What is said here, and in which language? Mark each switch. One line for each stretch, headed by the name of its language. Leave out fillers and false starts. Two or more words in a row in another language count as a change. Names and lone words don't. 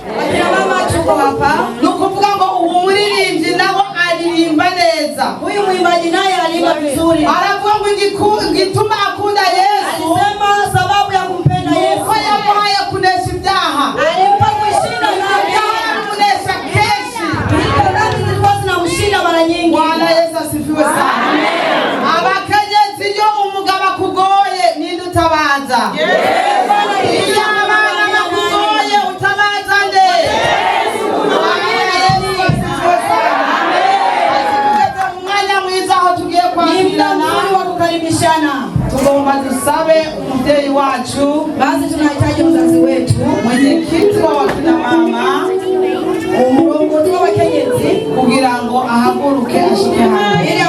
Swahili: akina mama tuko hapa.
Rundi: Nukuvuga ngo ubu muririmbyi nawe aririmba neza.
Swahili: Huyu mwimbaji naye aliimba vizuri.
Rundi: Aravuga ngo ngituma akunda Yesu.
Swahili: Alisema sababu ya kumpenda Yesu.
Rundi: Kwa yamuhaye kunesha ibyaha.
Swahili: Alimpa kushinda dhambi.
Rundi: Kunesha keshi.
Swahili: Hizo dhambi zilikuwa zinamshinda mara nyingi. Bwana Yesu asifiwe sana. Amen.
Rundi: Abakenyezi yo umugabo akugoye ninde utabaza? Tugomba dusabe umubyeyi wacu,
Swahili: basi tunahitaji mzazi wetu, mwenyekiti wa wakina mama,
Rundi: umurongozi w'abakenyezi kugira ngo ahaguruke ashike hano.